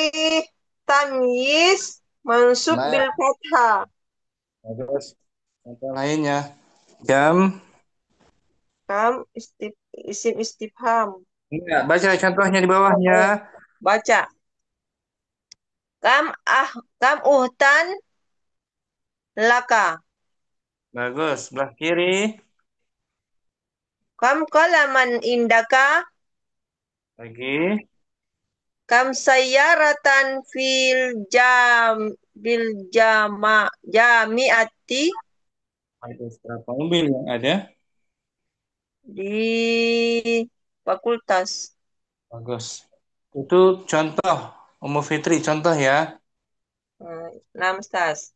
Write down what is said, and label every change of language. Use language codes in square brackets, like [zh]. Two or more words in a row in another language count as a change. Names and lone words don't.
[ar] tamyiz mansub bil fathah. [id] Terus contoh lainnya. Kam [ar] isim istifham. [id] Enggak, baca contohnya di bawahnya. Baca. [ar] Kam uhtan laka. [id] Bagus, sebelah kiri. [ar] Kam qalaman indaka. [id] Lagi. [ar] Kam sayyaratan jami'ati. [id] Ada berapa mobil yang ada? Di fakultas. Bagus. Itu contoh. Ummu Fitri, contoh ya. 6 Ustaz.